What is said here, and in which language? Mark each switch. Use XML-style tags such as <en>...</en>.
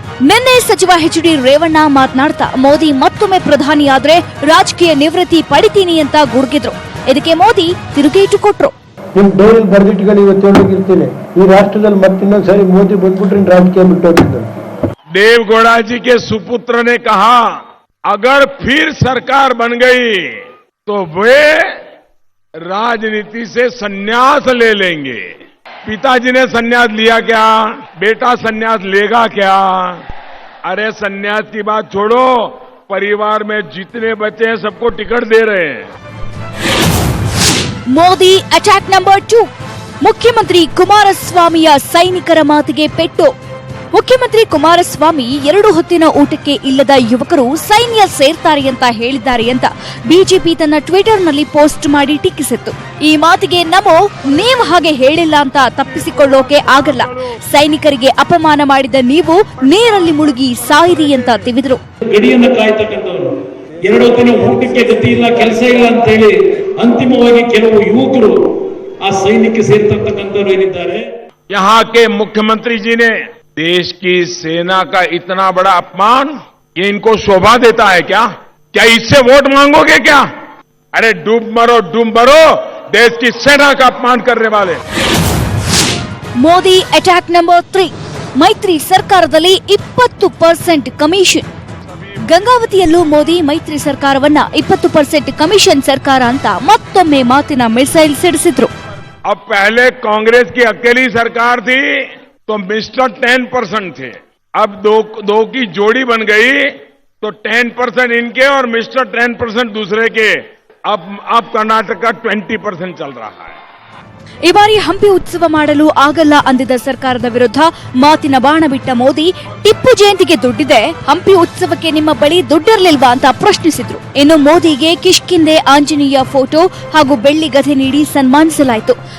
<kn>ನಿನ್ನೆ ಸಚಿವ ಎಚ್ಡಿ ರೇವಣ್ಣ ಮಾತನಾಡ್ತಾ ಮೋದಿ ಮತ್ತೊಮ್ಮೆ ಪ್ರಧಾನಿಯಾದ್ರೆ ರಾಜಕೀಯ ನಿವೃತ್ತಿ ಪಡಿತೀನಿ ಅಂತ ಗುಡುಗಿದ್ರು. ಇದಕ್ಕೆ ಮೋದಿ ತಿರುಗೇಟು ಕೊಟ್ರು. ನಿಮ್ ಡೈರಿ ಬರ್ದಿಟ್ಗಳು ಇವತ್ತು ಹೇಳೋಗಿರ್ತೀನಿ, ಈ ರಾಷ್ಟ್ರದಲ್ಲಿ ಮತ್ತಿನ್ನೊಂದು ಸರಿ ಮೋದಿ ಬಂದ್ಬಿಟ್ರೆ ರಾಜಕೀಯ ಬಿಟ್ಟೋಗಿದ್ದು.</kn> <hi>देवगौड़ा जी के सुपुत्र ने कहा, अगर फिर सरकार बन गई तो वे राजनीति से संन्यास ले लेंगे. पिताजी ने संन्यास लिया क्या? बेटा संन्यास लेगा क्या? अरे संन्यास की बात छोड़ो, परिवार में जितने बच्चे हैं सबको टिकट दे रहे हैं।</hi> <kn>Modi attack number 2. ಮುಖ್ಯಮಂತ್ರಿ ಕುಮಾರಸ್ವಾಮಿಯ ಸೈನಿಕರ ಮಾತಿಗೆ ಪೆಟ್ಟು. ಮುಖ್ಯಮಂತ್ರಿ ಕುಮಾರಸ್ವಾಮಿ 2 ಹೊತ್ತಿನ ಊಟಕ್ಕೆ ಇಲ್ಲದ ಯುವಕರು ಸೈನ್ಯ ಸೇರ್ತಾರೆ ಅಂತ ಹೇಳಿದ್ದಾರೆ ಅಂತ ಬಿಜೆಪಿ ತನ್ನ ಟ್ವಿಟರ್ನಲ್ಲಿ ಪೋಸ್ಟ್ ಮಾಡಿ ಟೀಕಿಸಿತ್ತು. ಈ ಮಾತಿಗೆ ನಮೋ, ನೀವು ಹಾಗೆ ಹೇಳಿಲ್ಲ ಅಂತ ತಪ್ಪಿಸಿಕೊಳ್ಳೋಕೆ ಆಗಲ್ಲ. ಸೈನಿಕರಿಗೆ ಅಪಮಾನ ಮಾಡಿದ ನೀವು ನೀರಲ್ಲಿ ಮುಳುಗಿ ಸಾಯಿರಿ ಅಂತ ತಿವಿದ್ರು. ಗಡಿಯನ್ನು ಕಾಯ್ತಕ್ಕಂಥವ್ರು 2 ಹೊತ್ತಿನ ಊಟಕ್ಕೆ ಗತಿ ಇಲ್ಲ, ಕೆಲಸ ಇಲ್ಲ ಅಂತ ಹೇಳಿ ಅಂತಿಮವಾಗಿ ಕೆಲವು ಯುವಕರು ಆ ಸೈನ್ಯಕ್ಕೆ ಸೇರ್ತಕ್ಕಂಥವ್ರು ಏನಿದ್ದಾರೆ.</kn> <hi>यहाँ के मुख्यमंत्री जी ने देश की सेना का इतना बड़ा अपमान, ये इनको शोभा देता है क्या? क्या इससे वोट मांगोगे क्या? अरे डूब मरो, देश की सेना का अपमान करने वाले.</hi> <kn>Modi attack number 3. ಮೈತ್ರಿ ಸರ್ಕಾರದಲ್ಲಿ 20% ಕಮಿಷನ್. ಗಂಗಾವತಿಯಲ್ಲೂ ಮೋದಿ ಮೈತ್ರಿ ಸರ್ಕಾರವನ್ನ 20% ಕಮಿಷನ್ ಸರ್ಕಾರ ಅಂತ ಮತ್ತೊಮ್ಮೆ ಮಾತಿನ ಮಿಸೈಲ್ ಸಿಡಿಸಿದ್ರು.</kn> <hi>अब पहले कांग्रेस की अकेली सरकार थी तो मिस्टर 10% थे, अब दो की जोड़ी बन गई तो 10% इनके और मिस्टर 10% दूसरे के. अब कर्नाटक का 20% चल रहा है.</hi> <kn>ಈ ಬಾರಿ ಹಂಪಿ ಉತ್ಸವ ಮಾಡಲು ಆಗಲ್ಲ ಅಂದಿದ್ದ ಸರ್ಕಾರದ ವಿರುದ್ಧ ಮಾತಿನ ಬಾಣ ಬಿಟ್ಟ ಮೋದಿ, ಟಿಪ್ಪು ಜಯಂತಿಗೆ ದುಡ್ಡಿದೆ, ಹಂಪಿ ಉತ್ಸವಕ್ಕೆ ನಿಮ್ಮ ಬಳಿ ದುಡ್ಡಿರ್ಲಿಲ್ವಾ ಅಂತ ಪ್ರಶ್ನಿಸಿದ್ರು. ಇನ್ನು ಮೋದಿಗೆ ಕಿಷ್ಕಿಂದೆ ಆಂಜನೇಯ ಫೋಟೋ ಹಾಗೂ ಬೆಳ್ಳಿ ಗದೆ ನೀಡಿ ಸನ್ಮಾನಿಸಲಾಯಿತು.</kn>